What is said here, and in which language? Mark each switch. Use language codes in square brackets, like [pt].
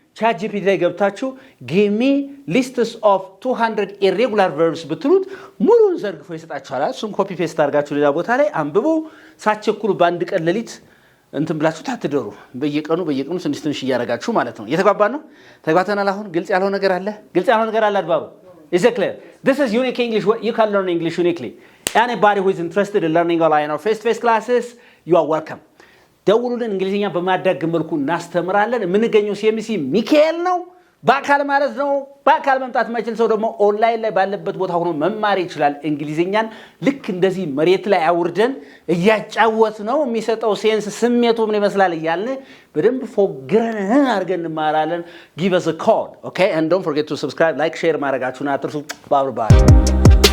[am] ቻት ጂፒቲ ላይ ገብታችሁ [en] give me lists of 200 irregular verbs [am] ብትሉት ሙሉን ዘርግፎ ይሰጣችኋል። እሱን ኮፒ ፔስት አድርጋችሁ ሌላ ቦታ ላይ አንብቦ ሳትቸኩሉ በአንድ ቀን ሌሊት እንትን ብላችሁ ታትደሩ። በየቀኑ ትንሽ እያደረጋችሁ ማለት ነው። የተግባባን ነው? ተግባብተናል? አሁን ግልጽ ያለው ነገር አለ? ግልጽ ያለው ነገር አለ አድባሩ? [en] Is it clear? This is unique English. You can learn English uniquely. Anybody who is interested in learning online or face-to-face classes, you are welcome. [am] ደውሉልን። እንግሊዝኛ በማዳግ መልኩ እናስተምራለን። የምንገኘው ሲኤምሲ ሚካኤል ነው። በአካል ማለት ነው። በአካል መምጣት የማይችል ሰው ደግሞ ኦንላይን ላይ ባለበት ቦታ ሆኖ መማር ይችላል። እንግሊዝኛን ልክ እንደዚህ መሬት ላይ አውርደን እያጫወት ነው የሚሰጠው ሴንስ ስሜቱ ምን ይመስላል እያልን በደንብ ፎግረን አድርገን እንማራለን። [en] give us a call, okay? And don't forget to subscribe, like, share [am] ማድረጋችሁን አትርሱ። ባይ ባይ።